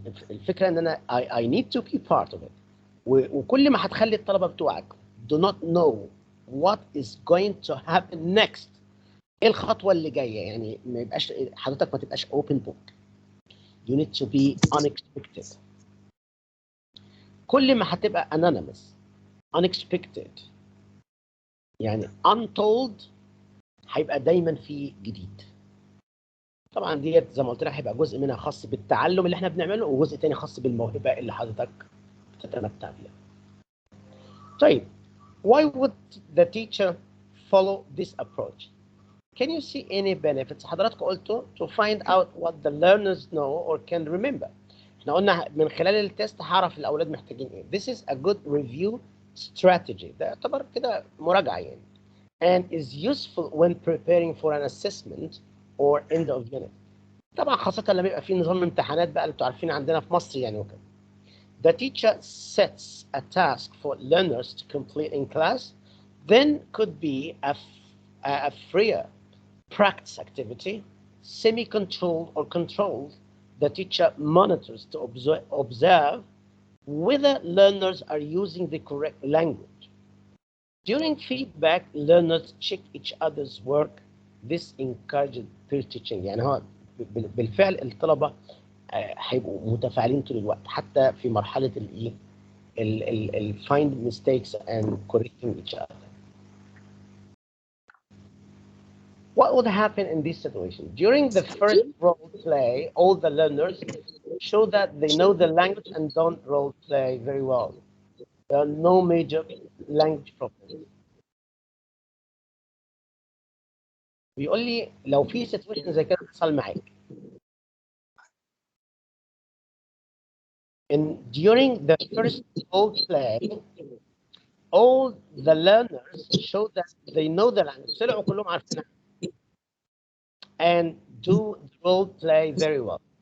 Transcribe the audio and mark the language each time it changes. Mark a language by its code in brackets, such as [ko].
[ar] الفكره ان انا [en] I need to be part of it. [ar] وكل ما هتخلي الطلبه بتوعك [en] do not know what is going to happen next، [ar] ايه الخطوه اللي جايه، يعني ما يبقاش حضرتك ما تبقاش [en] open book. You need to be unexpected. [ar] كل ما هتبقى [en] anonymous unexpected [ar] يعني untold، هيبقى دايما في جديد. طبعا ديت زي ما قلت لك هيبقى جزء منها خاص بالتعلم اللي احنا بنعمله، وجزء تاني خاص بالموهبه اللي حضرتك بتتمتع بيها. [en] طيب why would the teacher follow this approach? Can you see any benefits؟ [ar] حضراتكم قلتوا [en] to find out what the learners know or can remember. [ar] احنا قلنا من خلال التست هعرف الاولاد محتاجين ايه. [en] This is a good review strategy. [ar] ده يعتبر كده مراجعه يعني. [en] And is useful when preparing for an assessment or end of unit. [ar] طبعا خاصة لما يبقى في نظام امتحانات بقى اللي انتوا عارفين عندنا في مصر يعني وكده. [en] The teacher sets a task for learners to complete in class, then could be a freer practice activity, semi-controlled or controlled. The teacher monitors to observe whether learners are using the correct language. During feedback, learners check each other's work. This encourages peer teaching. [ar] يعني هو بالفعل الطلبة هيبقوا متفاعلين طول الوقت، حتى في مرحلة الايه ال [en] find mistakes and correcting each other. What would happen in this situation? During the first role play, all the learners show that they know the language and don't role play very well. There are no major language problems. [ar] بيقول لي لو في situation زي كده حصل معاك. [en] During the first role play, all the learners show that they know the language. [ar] طلعوا كلهم عارفينها. [en] And do the role play very well.